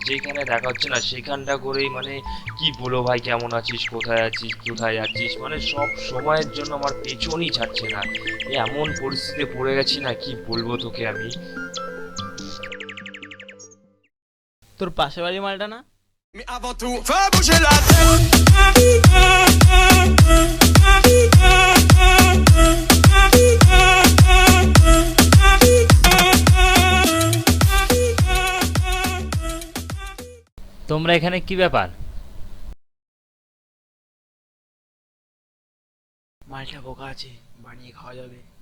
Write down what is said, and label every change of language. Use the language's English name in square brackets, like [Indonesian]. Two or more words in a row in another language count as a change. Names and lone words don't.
[Bangla] যেখানে দেখা হচ্ছে না সেখানটা করেই মানে কি বলো ভাই, কেমন আছিস, কোথায় আছিস, কোথায় যাচ্ছিস, মানে সব সময়ের জন্য আমার পেছনই ছাড়ছে না। এমন পরিস্থিতিতে পড়ে গেছি না, কি বলবো তোকে আমি। তোর পাশে বাড়ির মালটা না? [French] Mais avant tout, fais bouger la tête. [Bangla] তোমরা এখানে কি ব্যাপার? মালটা বোকা আছে, বানিয়ে খাওয়া যাবে।